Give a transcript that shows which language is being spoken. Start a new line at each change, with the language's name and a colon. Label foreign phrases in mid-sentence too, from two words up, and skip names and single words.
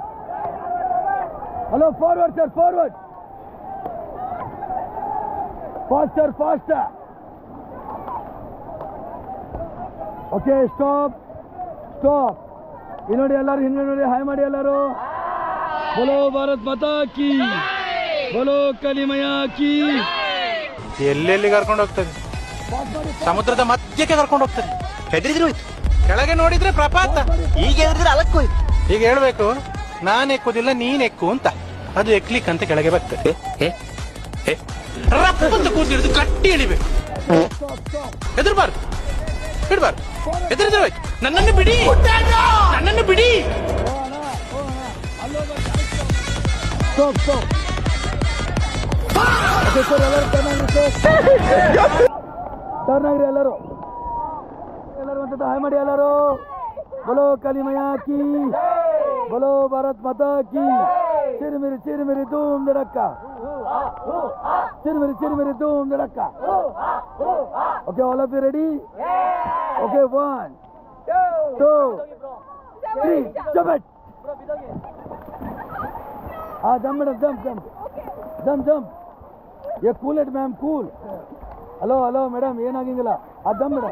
English: Hello, forward, sir, forward. Faster, faster. Okay, stop. Stop.
Kannada: ಇನ್ನೋಡಿ ಎಲ್ಲರೂ ಹಿಂದೆ ನೋಡಿ. ಹಾಯ್ ಮಾಡಿ ಎಲ್ಲರೂ.
Hindi: बोलो भारत माता की. बोलो काली मैया की.
Kannada: ಎಲ್ಲೆಲ್ಲಿ ಕರ್ಕೊಂಡು ಹೋಗ್ತದೆ? ಸಮುದ್ರದ ಮಧ್ಯಕ್ಕೆ ಕರ್ಕೊಂಡು ಹೋಗ್ತದೆ. ಹೆದರಿದ್ರು ಹೋಯ್ತು. ಕೆಳಗೆ ನೋಡಿದ್ರೆ ಪ್ರಪಾತ. ಈಗ ಹೆದರಿದ್ರೆ ಅಲಕ್ಕೋಯ್ತು. ಈಗ ಹೇಳ್ಬೇಕು, ನಾನ್ ಎಕ್ಕುದಿಲ್ಲ ನೀನ್ ಎಕ್ಕು ಅಂತ. ಅದು ಎಕ್ಲಿಕ್ ಅಂತ ಕೆಳಗೆ ಬರ್ತದೆ. ರಪ್ಪ ಅಂತ ಕೂತಿಡಿದು ಗಟ್ಟಿ ಎಳಿಬೇಕು. ಹೆದರ್ಬಾರ್ದು, ಬಿಡ್ಬಾರ್ದು. ಹೆದರಿದ್ರೆ ಹೋಯ್ತು. ನನ್ನನ್ನು ಬಿಡಿ, ನನ್ನನ್ನು ಬಿಡಿ.
English: Stop, stop. Okay, sir,
Kannada: ಎಲ್ಲರೂ ಟರ್ನ್ ಆಗ್ರಿ ಎಲ್ಲರೂ. ಎಲ್ಲರೂ ಅಂತ ಹಾಯ್ ಮಾಡಿ ಎಲ್ಲರೂ.
Hindi: बोलो काली मैया की. बोलो भारत माता की. चिरमिरी धूम धड़का. चिरमिरी धूम धड़का.
English: Okay, all of you ready? Okay, 1, 2, 3, jump it. Jump madam, jump. ये cool it ma'am, cool. Hello madam, ಏನಾಗಿಂಗಿಲ್ಲ. jump madam.